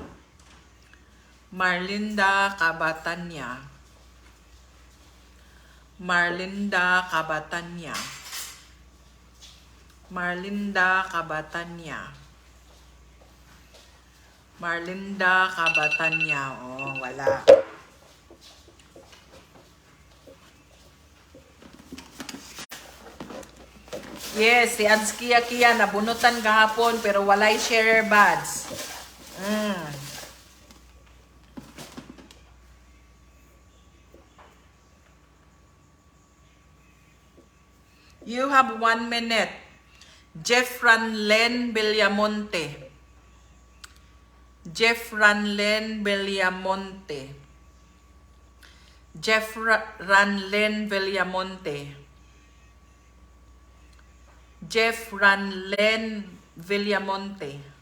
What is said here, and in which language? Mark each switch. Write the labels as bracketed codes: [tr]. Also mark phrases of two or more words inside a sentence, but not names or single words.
[ceb] Marlinda Kabatanya. Marlinda Kabatanya. Marlinda Kabatanya. Marlinda Kabatanya. Oh, wala. Yes, si Adskia Kia nabunutan kahapon pero walay [en] share buds. You have 1 minute. Jeffranlen Villamonte. Jeffranlen Villamonte. Jeffranlen Villamonte. Jeffranlen Villamonte.